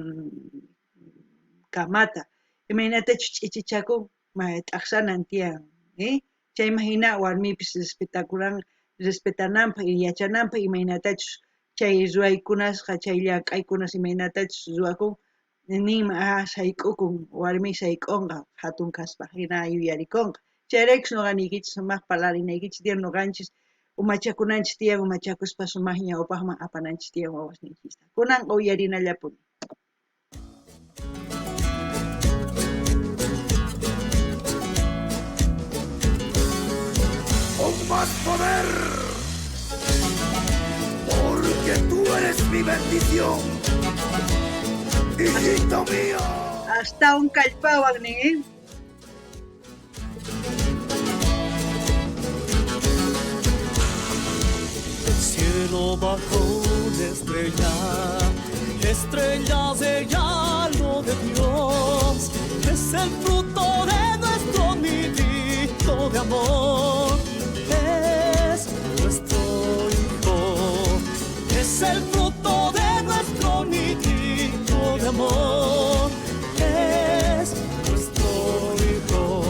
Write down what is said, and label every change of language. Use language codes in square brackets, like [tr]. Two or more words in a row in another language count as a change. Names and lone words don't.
[qu] kamata imaynatachus ch'ichichakun t'aqsanan tiyan chayman hina warmipis respetananpaq y yachananpaq imaynatachus chay ruwaykunasqa chay llamk'aykunas imaynatachus ruwakun ninman sayk'ukun warmi sayk'unqa hatun kaspa hina yuyarikunqa chayraykush noqanikichis sumaq parlarinaykichis tiyan noqanchis umachakunanchis tiyan umachakuspa sumaq ñawpaqman apananchis tiyan wawasninchista kunanqa uyarinallapuni [es] Con más poder, porque tú eres mi bendición, hijito mío. hasta un [qu] kallpawan nin [es] El cielo bajo una estrella, estrellas de regalo de Dios, es el fruto de nuestro nidito de amor, es nuestro hijo, es el fruto de nuestro nidito de amor, es nuestro hijo.